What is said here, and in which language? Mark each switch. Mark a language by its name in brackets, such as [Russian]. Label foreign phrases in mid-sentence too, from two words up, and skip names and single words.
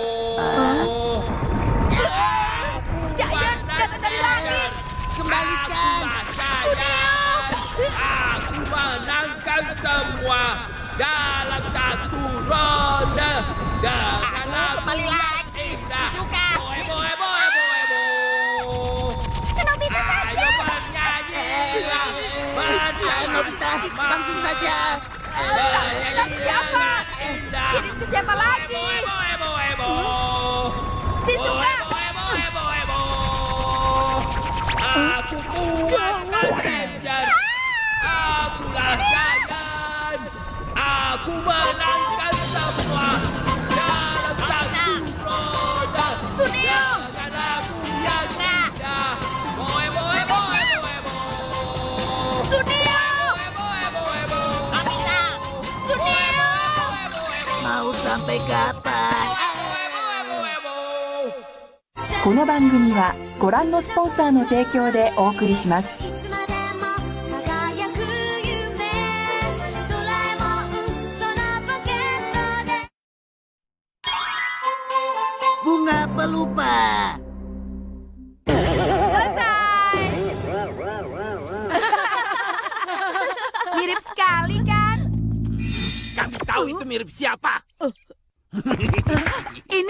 [Indonesian] Giant datang dari langit. Kembalikan. Aku menangkan semua dalam satu roda. Janganlah Aku kembali lagi. indah. Shizuka. Boe, boe, boe, boe, boe. Nobita saja. Ayo bernyanyi. Ayo, Nobita, langsung saja. Tapi siapa? Kirim ke siapa lagi? Boe, boe, boe. Shizuka. Boe, boe, boe, boe. Aku kuat dan dangerous. Akulah Giant. Aku menangkan semua dalam satu roda. Suneo. Jangan aku yang indah. Boe, boe, boe, boe, boe. Suneo. Boe, boe, boe, boe. Nobita. Suneo. Mau sampai kapan? [Japanese] この番組はご覧のスポンサーの提供でお送りします。いつまでも輝く夢ドラえもん空ポケットで [Indonesian] Bunga pelupa. Selesai. Mirip sekali kan? Kami tahu itu mirip siapa. Ini